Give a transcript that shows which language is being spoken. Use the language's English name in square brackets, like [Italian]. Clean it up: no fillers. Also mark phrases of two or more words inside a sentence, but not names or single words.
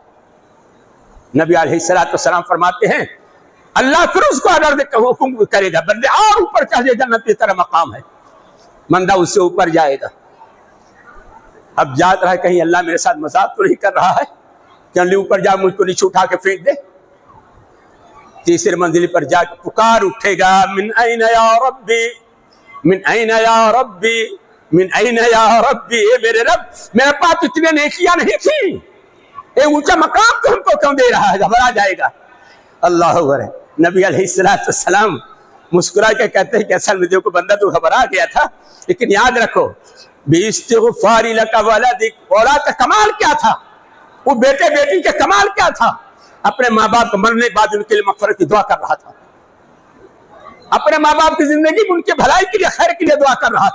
[Urdu] نبی علیہ السلام فرماتے ہیں اللہ پھر اس کو آرڈر حکم کرے گا بندے اور اوپر چڑھ جائے، جنت میں تیرا مقام ہے، بندہ اس سے اوپر جائے گا، اب جات رہا ہے کہیں اللہ میرے ساتھ مذاق تو نہیں کر رہا ہے کہ اللہ اوپر جا مجھ کو نیچے اٹھا کے پھینک دے۔ تیسرے منزل پر جا کے پکار اٹھے گا [Arabic] من این یا ربی، من این یا ربی، من این یا ربی، [Urdu] اے میرے رب میرے پاس اتنے نیکیاں نہیں تھی، اے اونچا مقام تو ہم کو کیوں دے رہا ہے، گھبرا جائے گا۔ اللہ اکبر۔ نبی علیہ السلام مسکرا کے کہتے ہیں کہ اصل میں دیکھو بندہ تو گھبرا گیا تھا، لیکن یاد رکھو [Arabic] باستغفار لک ولدک، [Urdu] اولاد کا کمال کیا تھا، وہ بیٹے بیٹی کے کمال کیا تھا، اپنے ماں باپ کو مرنے بعد ان کے لیے مغفرت کی دعا کر رہا تھا، اپنے ماں باپ کی زندگی میں ان کے بھلائی کے لیے خیر کے لیے دعا کر رہا تھا۔